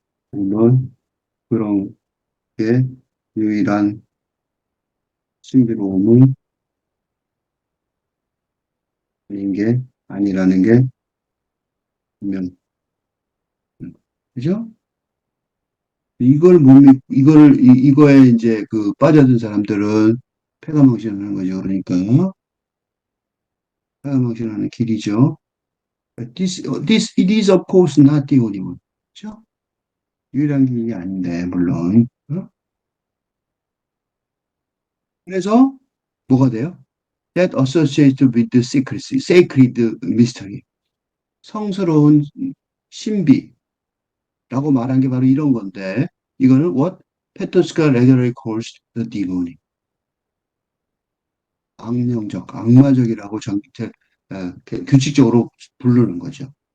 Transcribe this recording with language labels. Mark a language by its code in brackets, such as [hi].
[ko] 물론 그런 게 유일한 신비로움은 아닌 게 아니라는 게 분명 그죠? 이걸 못 믿, 이거에 이제 그 빠져든 사람들은 패가망신하는 거죠. 그러니까 패가망신하는 길이죠. [en] It is of course not the only one. [ko] 그죠? 유일한 길이 아닌데 물론. 그래서 뭐가 돼요? [en] That associated with the secrecy, sacred mystery. [ko] 성스러운 신비라고 말한 게 바로 이런 건데 이거는 [en] what Petoska regularly calls the demonic. [ko] 악령적, 악마적이라고 규칙적으로 부르는 거죠.